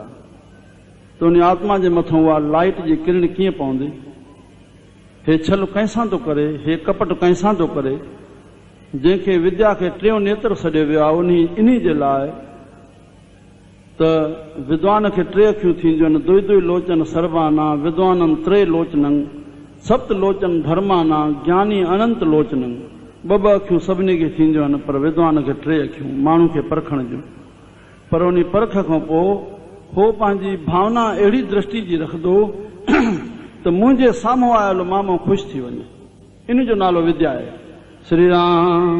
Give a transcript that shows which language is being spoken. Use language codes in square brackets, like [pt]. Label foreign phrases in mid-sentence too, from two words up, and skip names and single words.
[sd] त उन आत्मा जे मथां उहा लाइट जी किरण कीअं पवंदी? हे छल कंहिंसां थो करे, हे कपट कंहिंसां थो करे? जंहिंखे विद्या खे टियों नेत्र सॾियो वियो आहे इन्ही जे लाइ त विद्वान खे टे अखियूं थींदियूं आहिनि। [sa] दुई दुई लोचन सर्वाना विद्वानम त्रे लोचनं सप्त लोचन धर्माना ज्ञानी अनंत लोचनं। [sd] ॿ अखियूं सभिनी खे थींदियूं आहिनि, पर विद्वान खे टे अखियूं माण्हू खे परखण जूं। पर उन परख खां पोइ हो पंहिंजी भावना अहिड़ी दृष्टि जी रखंदो त मुंहिंजे साम्हूं आयल मामो ख़ुशि थी वञे। इन जो नालो विद्या आहे। श्री राम।